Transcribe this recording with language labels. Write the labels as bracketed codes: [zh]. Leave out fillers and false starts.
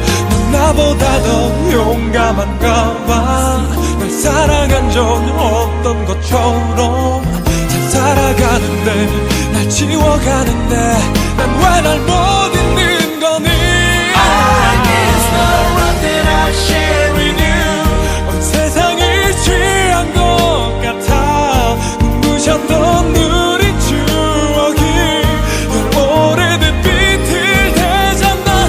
[ko] 넌 나보다 더 용감한가 봐. 날 사랑한 적 없던 것처럼 잘 살아가는데 날 지워가는데 난 왜 날 못 잊는 거니. [en] I miss the love that I share with you. [ko] 온 세상이 취한 것 같아. 눈부셨던 우리 추억이 널 오래된 빛을 되잡나.